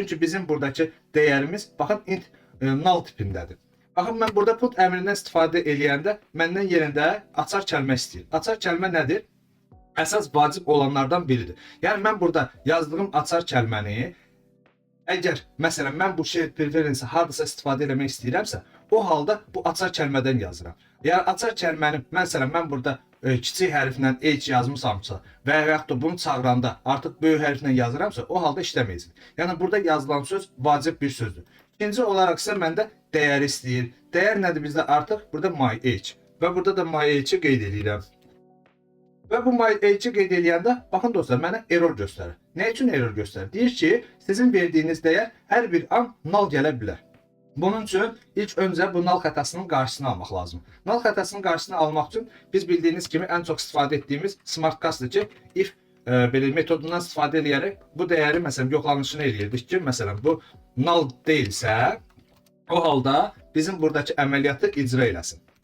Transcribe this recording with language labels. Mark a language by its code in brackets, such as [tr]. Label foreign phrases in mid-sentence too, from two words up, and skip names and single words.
[az] Çünki bizim buradakı dəyərimiz, baxın, [en] int null [az] tipindədir. Baxın, mən burada put əmrindən istifadə edəndə məndən yerində açar kəlmə istəyir. Açar kəlmə nədir? Əsas vacib olanlardan biridir. Yəni mən burada yazdığım açar kəlməni, əgər məsələn mən bu [en] shared preference-i [az] hardasa istifadə etmək istəyirəmsə, o halda bu açar kəlmədən yazıram. Yəni açar kəlməni, məsələn mən burada kiçik hərflə h yazmışamsa və yaxud da bunu çağıranda artıq böyük hərflə yazıramsa, o halda işləməyəcək. Yəni burada yazılan söz vacib bir sözdür. İkinci olaraq isə məndə dəyər istəyir. Dəyər nədir bizdə artıq? Burada [en] my age [az] və burada da [en] my age-i [az] qeyd edirəm. Və bu [en] my age-i [az] qeyd edəndə, baxın dostlar, mənə error göstərir. Nə üçün error göstərir? Deyir ki, sizin verdiyiniz dəyər hər bir an null gələ bilər. Bunun üçün ilk öncə bu null xətasının qarşısını almaq lazım. Null xətasının qarşısını almaq üçün biz bildiyiniz kimi ən çox istifadə etdiyimiz [en] smart castdır [az] ki, if belə metodundan istifadə edərək bu dəyəri məsələn yoxlanışını eləyirdik ki, məsələn bu null deyilsə, o halda bizim buradakı əməliyyatı icra eləsin.